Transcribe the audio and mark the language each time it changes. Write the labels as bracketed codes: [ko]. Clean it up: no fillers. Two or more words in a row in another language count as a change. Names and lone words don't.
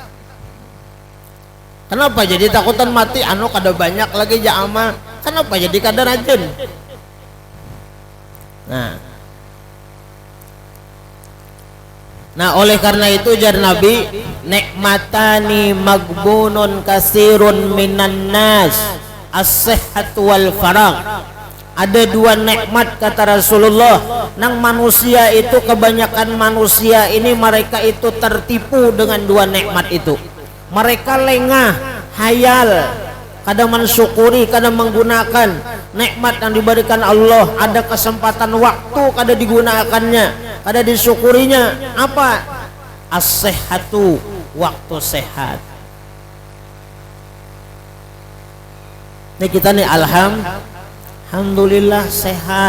[bjn] Kenapa jadi takutan mati? Anu kada banyak lagi ja amal. Kenapa jadi kada rajin? Nah, oleh karena itu jar Nabi, [ar] نعمتان مغبون كثير من الناس الصحة والفراغ. [id] Ada dua nikmat kata Rasulullah, nang manusia itu kebanyakan manusia ini mereka itu tertipu dengan dua nikmat itu. Mereka lengah, hayal, kadang mensyukuri, kadang menggunakan nikmat yang diberikan Allah. [bjn] Ada kesempatan waktu kada digunakannya, kada disyukurinya. [id] Apa? As-sihhatu, waktu sehat. Ini kita nih alhamdulillah sehat.